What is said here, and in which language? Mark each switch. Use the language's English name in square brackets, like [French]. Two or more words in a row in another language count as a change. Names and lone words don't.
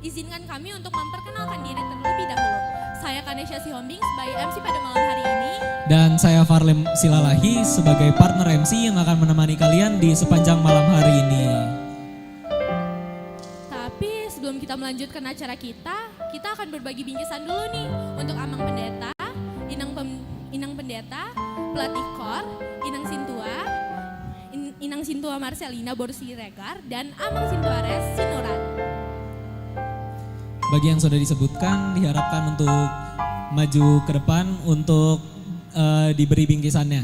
[Indonesian] izinkan kami untuk memperkenalkan diri terlebih dahulu. Saya Kanesha Sihombing sebagai MC pada malam hari ini. Dan saya Farlem Silalahi sebagai partner MC yang akan menemani kalian di sepanjang malam hari ini. Tapi sebelum kita melanjutkan acara kita akan berbagi bingkisan dulu nih untuk Amang Pendeta, Inang Pendeta, Pelatih Kor, Inang Sintua Marcelina Borsi Regar, dan Amang Sintuares Sinuran. Bagi yang sudah disebutkan diharapkan untuk maju ke depan untuk diberi bingkisannya.